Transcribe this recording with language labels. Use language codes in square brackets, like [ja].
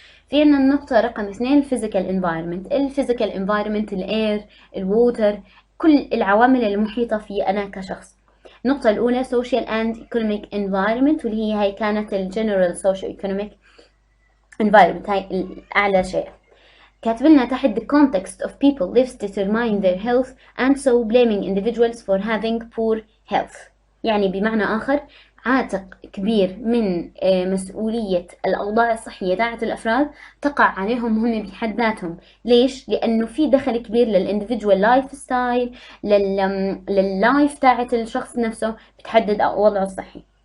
[ar] في عنا النقطة رقم 2 physical environment. physical environment الاير، الووتر، كل العوامل المحيطة في أنا كشخص. النقطة الأولى [en] social and economic environment، [ar] واللي هي كانت [en] general socio-economic environment، [ar] هاي أعلى شيء. كاتبلنا تحت [en] the context of people lives determine their health and so blaming individuals for having poor health. [ar] يعني بمعنى آخر عاتق كبير من مسؤولية الأوضاع الصحية تاعت الأفراد تقع عليهم هم بحد ذاتهم. ليش؟ لأنه في دخل كبير للإنديفيدوال لايف ستايل، لللايف تاعت الشخص نفسه بتحدد وضعه الصحي.